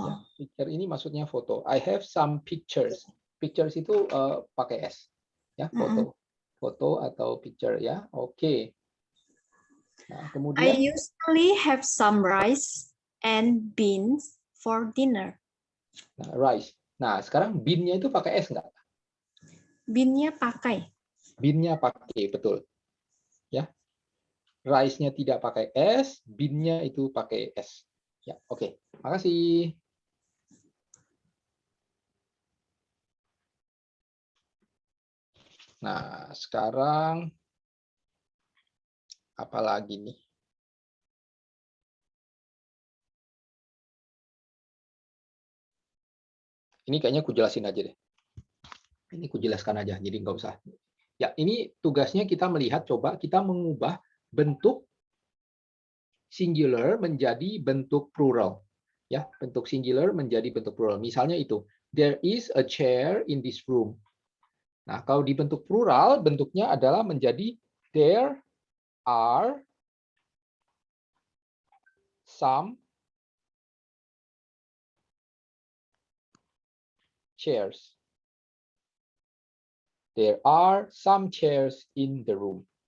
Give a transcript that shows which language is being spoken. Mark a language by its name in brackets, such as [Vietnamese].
[Indonesian] Ya, picture ini maksudnya foto. [English] I have some pictures. [Indonesian] Pictures itu pakai S. Ya, foto. Foto atau picture ya. Oke. Nah, kemudian [English] I usually have some rice and beans for dinner. [Indonesian] Nah, rice. Nah, sekarang bean-nya itu pakai S nggak? Bean-nya pakai. Bean-nya pakai, betul. Ya. Rice-nya tidak pakai S, bean-nya itu pakai S. Ya, oke. Makasih. Nah, sekarang apa lagi nih? Ini kayaknya aku jelasin aja deh. Ini aku jelaskan aja, jadi nggak usah. Ya, ini tugasnya kita melihat, coba kita mengubah bentuk singular menjadi bentuk plural. Ya, bentuk singular menjadi bentuk plural. Misalnya itu, [English] there is a chair in this room. [Indonesian] Nah, kalau di bentuk plural, bentuknya adalah menjadi [English] there are some chairs. There are some chairs in the room.